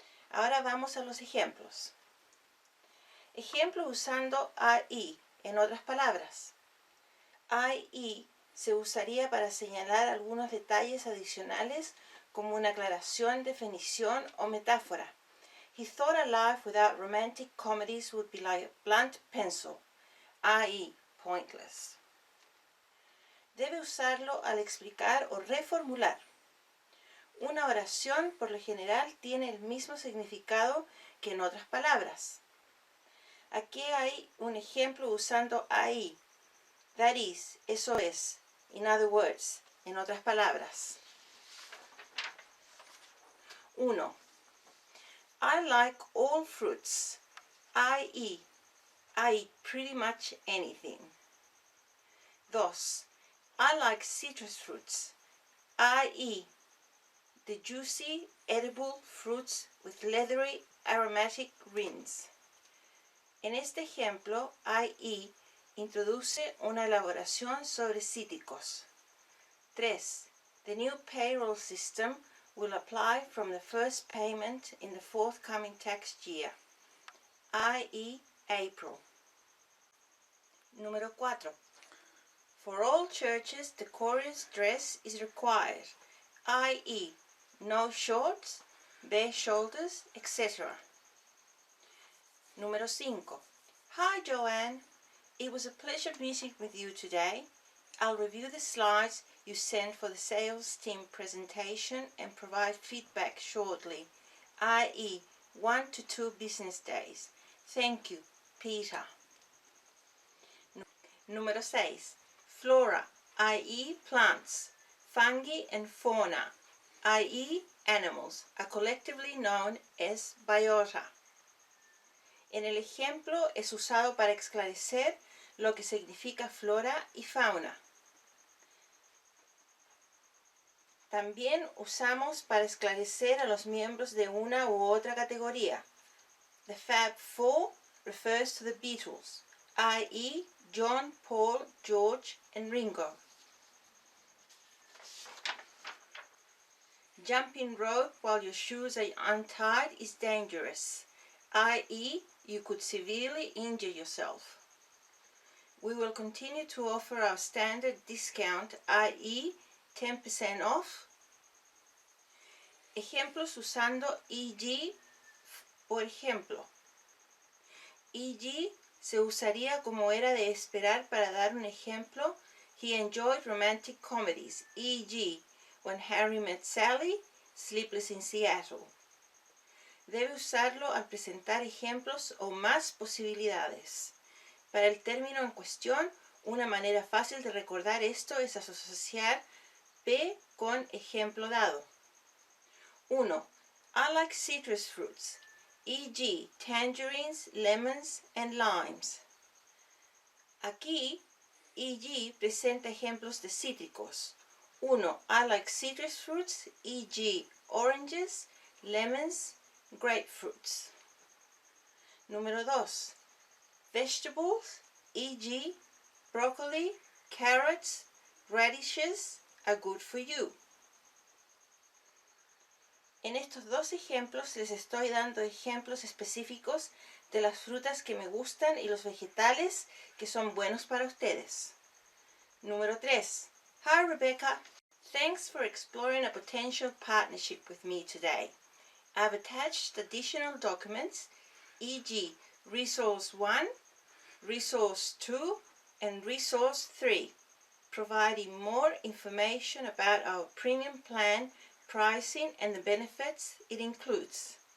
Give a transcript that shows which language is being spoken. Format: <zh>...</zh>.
<es>Ahora vamos a los ejemplos. Ejemplo usando IE, en otras palabras. IE se usaría para señalar algunos detalles adicionales como una aclaración, definición o metáfora.</es> <en>He thought a life without romantic comedies would be like a blunt pencil, i.e., pointless.</en> <es>Debe usarlo al explicar o reformular. Una oración, por lo general, tiene el mismo significado que en otras palabras. Aquí hay un ejemplo usando IE.</es> <en>That is,</en> <es>eso es,</es> <en>in other words,</en> <es>en otras palabras. 1.</es> <en>I like all fruits, i.e., I eat pretty much anything. 2. I like citrus fruits, i.e., the juicy, edible fruits with leathery, aromatic rinds.</en> <es>En este ejemplo, IE introduce una elaboración sobre cítricos. 3.</es> <en>The new payroll system will apply from the first payment in the forthcoming tax year, i.e., April.</en> <es>Número 4.</es> <en>For all churches, decorous dress is required, i.e., no shorts, bare shoulders, etc.</en> <es>Número 5.</es> <en>Hi, Joanne. It was a pleasure meeting with you today. I'll review the slides you sent for the sales team presentation and provide feedback shortly, i.e., 1 to 2 business days. Thank you, Peter.</en> <es>Número 6.</es> <en>Flora, i.e., plants, fungi and fauna, i.e., animals, are collectively known as biota.</en> <es>En el ejemplo es usado para esclarecer lo que significa flora y fauna. También usamos para esclarecer a los miembros de una u otra categoría.</es> <en>The Fab Four refers to the Beatles, i.e. John, Paul, George, and Ringo. Jumping rope while your shoes are untied is dangerous, i.e. you could severely injure yourself. We will continue to offer our standard discount, i.e. 10% off.</en> <es>Ejemplos usando e.g. Por ejemplo, e.g. se usaría como era de esperar para dar un ejemplo.</es> <en>He enjoyed romantic comedies, e.g. When Harry Met Sally, Sleepless in Seattle.</en> <es>Debe usarlo al presentar ejemplos o más posibilidades. Para el término en cuestión, una manera fácil de recordar esto es asociar P con ejemplo dado.</es> <en>1. I like citrus fruits, e.g. tangerines, lemons, and limes.</en> <es>Aquí,</es> <en>e.g.</en> <es>presenta ejemplos de cítricos.</es> <en>1. I like citrus fruits, e.g. oranges, lemons, grapefruits.</en> <es>Número 2.</es> <en>Vegetables, e.g. broccoli, carrots, radishes are good for you.</en> <es>En estos dos ejemplos les estoy dando ejemplos específicos de las frutas que me gustan y los vegetales que son buenos para ustedes. Número 3.</es> <en>Hi Rebecca, thanks for exploring a potential partnership with me today. I've attached additional documents, e.g. Resource 1, Resource 2, and Resource 3, providing more information about our premium plan, pricing, and the benefits it includes.</en>